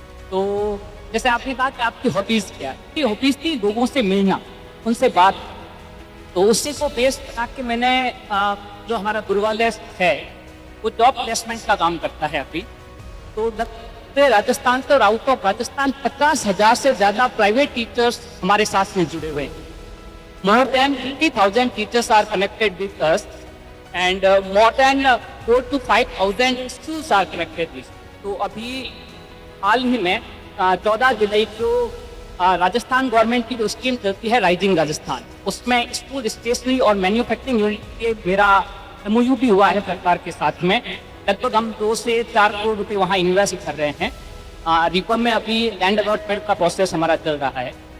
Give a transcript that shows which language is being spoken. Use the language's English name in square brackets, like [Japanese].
[Hindi] तो जैसे आपने कहा कि आपकी हॉबीज क्या है, हॉबीज थी लोगों से मिलना, उनसे बात। तो उसी को बेस बना के मैंने जो हमारा गुरुवालय है वो जॉब प्लेसमेंट का काम करता है अभी। तो राजस्थान से और आउट ऑफ राजस्थान 50,000 से ज्यादा प्राइवेट टीचर्स हमारे साथ में जुड़े हुए हैं। [English] More than 50,000 teachers are connected with us, and more than 4 to 5,000 schools are connected with us. [Hindi] तो अभी हाल ही में 14 जुलाई को राजस्थान गवर्नमेंट की जो स्कीम चलती है राइजिंग राजस्थान, उसमें स्कूल स्टेशनरी और मैन्युफैक्चरिंग यूनिट के मेरा MOU भी हुआ है सरकार के साथ में। लगभग हम 2 से 4 करोड़ रुपए वहाँ इन्वेस्ट कर रहे हैं। रिकॉम में अभी लैंड अलॉटमेंट का प्रोसेस हमारा चल रहा है।